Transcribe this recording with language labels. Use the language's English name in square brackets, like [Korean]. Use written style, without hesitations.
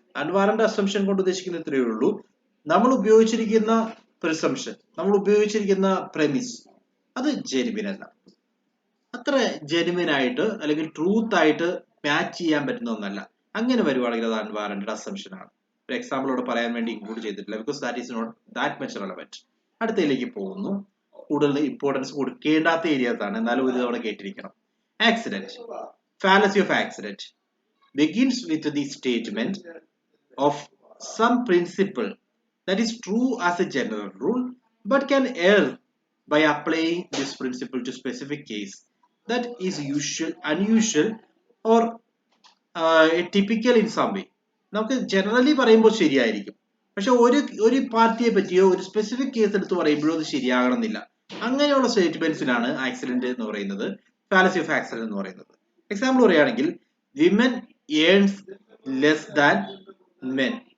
[Malayalam] അൺവാറന്റഡ് assumption കൊണ്ട് ഉദ്ദേശിക്കുന്നത് ഇത്രയേ ഉള്ളൂ, നമ്മൾ ഉപയോഗിച്ചിരിക്കുന്ന പ്രിസംഷൻ, നമ്മൾ ഉപയോഗിച്ചിരിക്കുന്ന പ്രെമിസ് അത് ജെനുവിൻ അല്ല, അത്ര ജെനുവിൻ ആയിട്ട് അല്ലെങ്കിൽ ട്രൂത്ത് ആയിട്ട് മാച്ച് ചെയ്യാൻ പറ്റുന്ന ഒന്നല്ല. അങ്ങനെ വരുവാണെങ്കിൽ അത് അൺവാറന്റഡ് അസംഷൻ ആണ്. ഒരു എക്സാമ്പിൾ ഇവിടെ പറയാൻ വേണ്ടി ഇൻക്ലൂഡ് ചെയ്തിട്ടില്ല, [English] Because that is not that much relevant. [Malayalam] അടുത്തതിലേക്ക് പോകുന്നു. കൂടുതൽ ഇമ്പോർട്ടൻസ് കൊടുക്കേണ്ടാത്ത ഏരിയാസ് ആണ്, എന്നാലും ഒരു തവണ കേട്ടിരിക്കണം. [English] Accident. Fallacy of accident begins with the statement of some principle that is true as a general rule, but can err by applying this principle to specific case that is unusual or typical in some way. [Malayalam] നമുക്ക് generally പറയുമ്പോൾ ശരിയായിരിക്കും, പക്ഷെ ഒരു പാർട്ടിയെ പറ്റിയോ ഒരു specific case എടുത്ത് പറയുമ്പോഴോ അത് ശരിയാകണമെന്നില്ല. അങ്ങനെയുള്ള സ്റ്റേറ്റ്മെന്റ്സിനാണ് ആക്സിഡന്റ് എന്ന് പറയുന്നത്, ഫാലസി ഓഫ് ആക്സിഡന്റ് എന്ന് പറയുന്നത്. എക്സാമ്പിൾ പറയുകയാണെങ്കിൽ, [English] Women earns less than men.